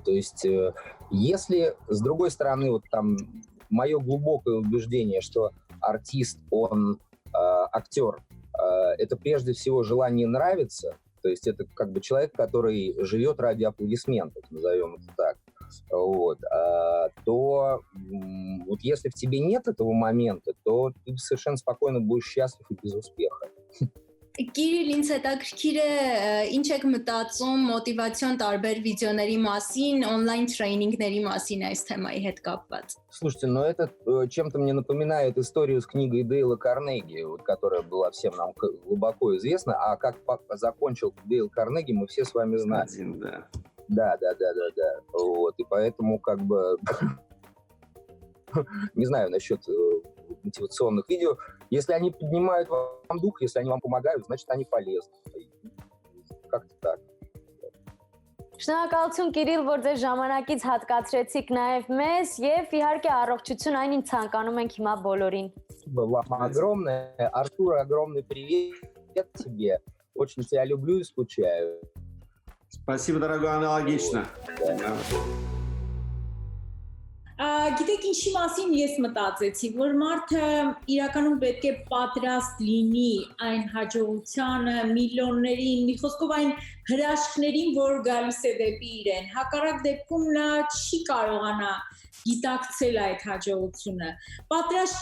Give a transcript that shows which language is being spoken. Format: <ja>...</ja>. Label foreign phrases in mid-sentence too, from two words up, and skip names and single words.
<ru>То есть, если, с другой стороны, вот там мое глубокое убеждение, что артист, он актер, это прежде всего желание нравиться, то есть это как бы человек, который живет ради аплодисментов, назовем это так. Вот, то вот если в тебе нет этого момента, то ты совершенно спокойно будешь счастлив и без успеха.</ru> <hy>Կիրիլ, ինձ հետաքրքիր է ինչ եք մտածում մոտիվացիոն տարբեր վիդեոների մասին,</hy> <en>on-line training-</en> <hy>ների մասին այս թեմայի հետ կապված։</hy> <ru>Слушайте, но это чем-то мне напоминает историю с книгой Дейла Карнеги, вот, которая была всем нам глубоко известна, а как закончил Дейл Карнеги, мы все с вами знаем. Да. Вот, и поэтому как бы не знаю насчет мотивационных видео. Если они поднимают вам дух, если они вам помогают, значит, они полезны. Как-то так.</ru> <hy>Շնորհակալություն Կիրիլ, որ ձեր ժամանակից հատկացրեցիք նաև մեզ եւ իհարկե առողջություն այն ինչ ցանկանում ենք հիմա բոլորին։</hy> <ru>Вам огромное. Артур, огромный привет тебе. Очень тебя люблю и скучаю. Спасибо, дорогой, аналогично.</ru> <hy>Գիտեք ինչի մասին ես մտածեցի, որ մարդը իրականում պետք է պատրաստ լինի այն հաջողությանը, միլիոններին, մի խոսքով այն հրաշքներին, որ գալիս է դեպի իրեն։ Հակառակ դեպքում նա չի կարողանա գիտակցել այդ հաջողությունը, պատրաստ</hy>